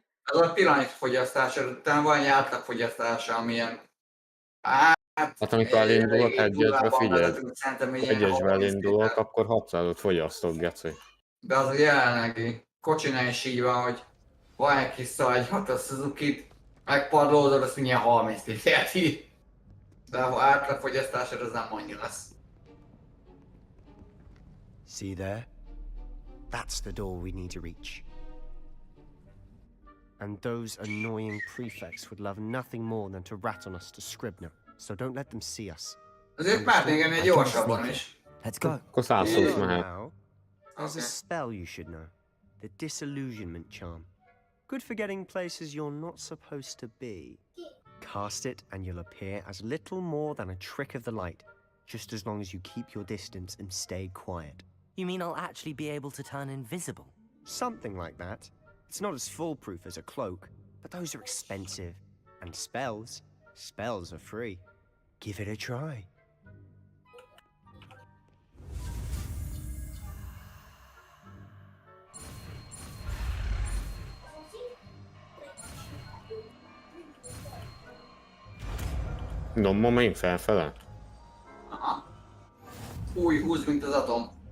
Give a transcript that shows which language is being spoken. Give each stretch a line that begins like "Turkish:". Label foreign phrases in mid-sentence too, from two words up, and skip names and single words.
Hungarian: Ez a pillanat fogyasztása, utána van egy átlagfogyasztása, amilyen... Hát amikor elindulok egyesbe, figyelj. Szerintem egy Ha ilyen egyesbe 30 elindulok, akkor 600-ot fogyasztok, geci. De az a jelenlegi kocsinál is így van, hogy van egy kis szagy, a Suzuki-t, megpadlózod, azt mindjárt 30 litert ír. De ha átlagfogyasztásod, az nem annyi lesz.
English: See there? That's the door we need to reach. And those annoying prefects would love nothing more than to rat on us to Scribner, so don't let them see us.
Hungarian: Azért már még ennél gyorsabban is.
English: Let's go.
Hungarian: Akkor 120 mehet.
English: Now, there's a spell you should know. The Disillusionment Charm. Good for getting places you're not supposed to be. Cast it and you'll appear as little more than a trick of the light, just as long as you keep your distance and stay quiet. You mean I'll actually be able to turn invisible? Something like that. It's not as foolproof as a cloak, but those are expensive. And spells are free. Give it a try.
Hungarian: Dombon megyünk felfele? Aha. Új, húz, mint az atom.